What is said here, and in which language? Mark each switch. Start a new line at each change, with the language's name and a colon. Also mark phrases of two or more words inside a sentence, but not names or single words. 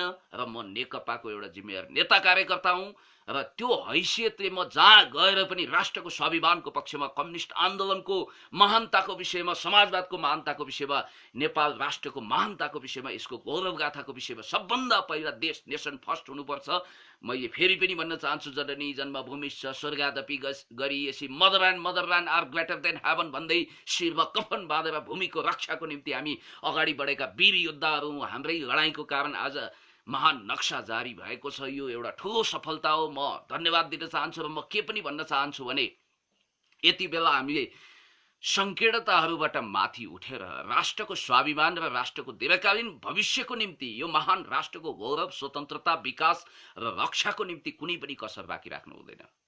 Nepali: र म नेकपाको एउटा जिम्मेवार नेता कार्यकर्ता हुँ र त्यो हैसियतले म जहाँ गएर पनि राष्ट्रको स्वाभिमानको पक्षमा, कम्युनिस्ट आन्दोलनको महानताको विषयमा, समाजवादको महानताको विषयमा, नेपाल राष्ट्रको महानताको विषयमा, यसको गौरवगाथाको विषयमा सबभन्दा पहिला देश
English: nation first
Nepali: हुनुपर्छ। मैले फेरि पनि भन्न चाहन्छु,
Sanskrit: जननी जन्मभूमिश्च स्वर्गादपि गरिएसी
English: motherland are greater than heaven
Nepali: भन्दै शिरमा कफन बाँधेर भूमिको रक्षाको निम्ति हामी अगाडि बढेका वीर योद्धाहरू। हाम्रै लडाइँको कारण आज महान नक्सा जारी भएको छ। यो एउटा ठुलो सफलता हो। म धन्यवाद दिन चाहन्छु र म के पनि भन्न चाहन्छु भने, यति बेला हामीले संकीर्णताहरूबाट माथि उठेर राष्ट्रको स्वाभिमान र राष्ट्रको दीर्घकालीन भविष्यको निम्ति, यो महान राष्ट्रको गौरव, स्वतन्त्रता, विकास र रक्षाको निम्ति कुनै पनि कसर बाँकी राख्नु हुँदैन।